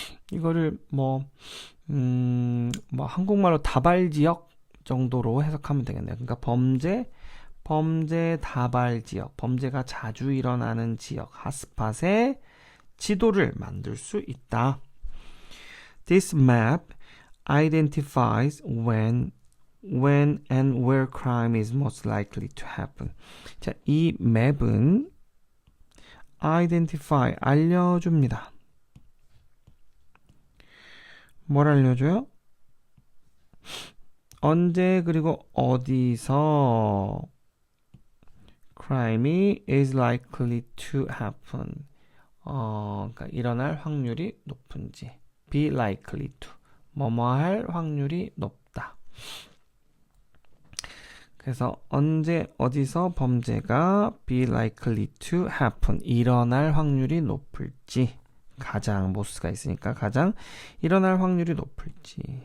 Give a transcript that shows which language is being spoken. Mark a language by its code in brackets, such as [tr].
[ko] 이거를 뭐 한국말로 다발 지역 정도로 해석하면 되겠네요. 그러니까 범죄 다발 지역, 범죄가 자주 일어나는 지역, 핫스팟의 지도를 만들 수 있다. [en] This map identifies when and where crime is most likely to happen. [ko] 자, 이 맵은 identify, 알려줍니다. 뭘 알려줘요? 언제 그리고 어디서 crime이 [en] is likely to happen. [ko] 그러니까 일어날 확률이 높은지. be likely to. 뭐뭐할 확률이 높다. 그래서 언제 어디서 범죄가 [en] be likely to happen. [ko] 일어날 확률이 높을지. 가장 모스가 있으니까 가장 일어날 확률이 높을지.